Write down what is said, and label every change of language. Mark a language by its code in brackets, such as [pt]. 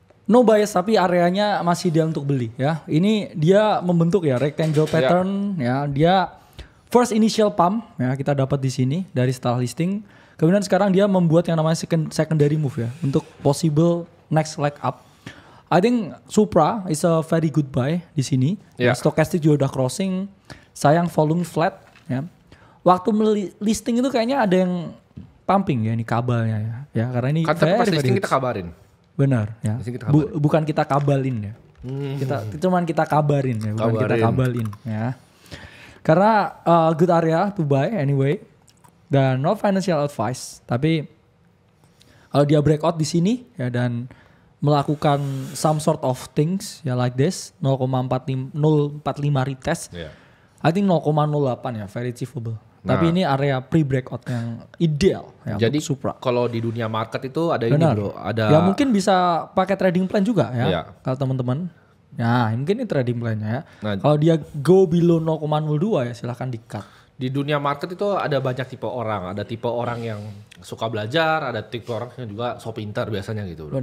[id] No bias tapi areanya masih dia untuk beli ya. Ini dia membentuk ya rectangle pattern ya. Dia [en] first initial pump [id] ya kita dapat di sini dari setelah listing. Kemudian sekarang dia membuat yang namanya secondary move ya untuk [en] possible next leg up. I think Supra is a very good buy [id] di sini. Stochastic juga udah crossing. Sayang volume flat ya. Waktu listing itu kayaknya ada yang pumping ya ini kabalnya ya. Ya karena ini tapi pas listing kita kabarin. Benar ya. Bukan kita kabalin ya. Cuman kita kabarin ya, bukan kita kabalin ya. [en] Karena good area to buy anyway. [id] Dan [en] not financial advice, [id] tapi kalau dia breakout di sini ya dan melakukan [en] some sort of things [id] ya [en] like this 0,45 retest. I think 0,08 ya very achievable. [id] Tapi ini area pre-breakout yang ideal ya. Jadi Supra. Kalau di dunia market itu ada ini bro, ada ya mungkin bisa pakai trading plan juga ya. Kalau teman-teman. Ya, mungkin ini trading plan-nya ya. Kalau dia go below 0,02 ya silahkan di-cut. Di dunia market itu ada banyak tipe orang. Ada tipe orang yang suka belajar, ada tipe orang yang juga so pintar biasanya gitu bro.